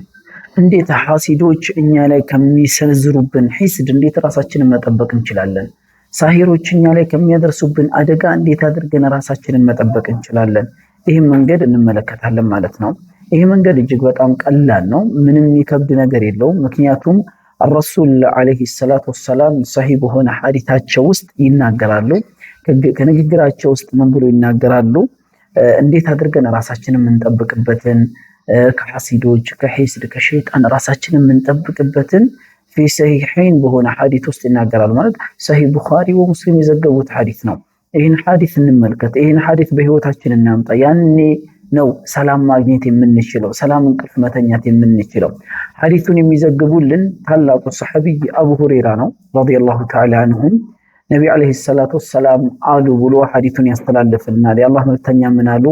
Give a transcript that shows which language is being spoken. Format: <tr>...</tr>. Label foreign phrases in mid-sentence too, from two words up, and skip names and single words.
<am>እንዴት ሐሲዶች እኛ ላይ ከሚሰነዝሩብን ሂስድ እንዴት ራሳችንን መጠበቅ እንችላለን? ሳሂሮች እኛ ላይ ከሚያደርሱብን አደጋ እንዴት አድርገን ራሳችንን መጠበቅ እንችላለን? ይህን መንገድ እንመለከታለን ማለት ነው። ይህ መንገድ እጅግ በጣም ቀላል ነው። ምንም የሚከብድ ነገር የለውም። ምክንያቱም</am> <ar>الرسول عليه الصلاة والسلام</ar> <am>صحيح በሆነ ሐዲታቸው ውስጥ ይናገራሉ። ከንግግራቸው ውስጥ ምን ብሎ ይናገራሉ? እንዴት አድርገን ራሳችንን የምንጠብቅበትን ከሐሲዶች ከሂስድ ከሸይጣን ራሳችንን የምንጠብቅበትን</am> <ar>في صحيحين</ar> <am>በሆነ ሐዲት ውስጥ ይናገራሉ። ማለት صحيح ቡኻሪ ወሙስሊም የዘገቡት ሐዲት ነው። ይህን ሐዲስ እንመልከት። ይህን ሐዲስ በህይወታችን እናምጣ። ያኔ ነው ሰላም ማግኘት የምንችለው፣ ሰላም እንቅልፍ መተኛት የምንችለው። ሐዲሱን የሚዘግቡልን ታላቁ ሰሐቢይ አቡ ሁረይራ ነው</am> <ar>رضي الله تعالى عنهم። النبي عليه الصلاة والسلام</ar> <am>አሉ ብሎ ሐዲሱን ያስተላልፍልናል። የአላህ መልእክተኛ ምን አሉ?</am>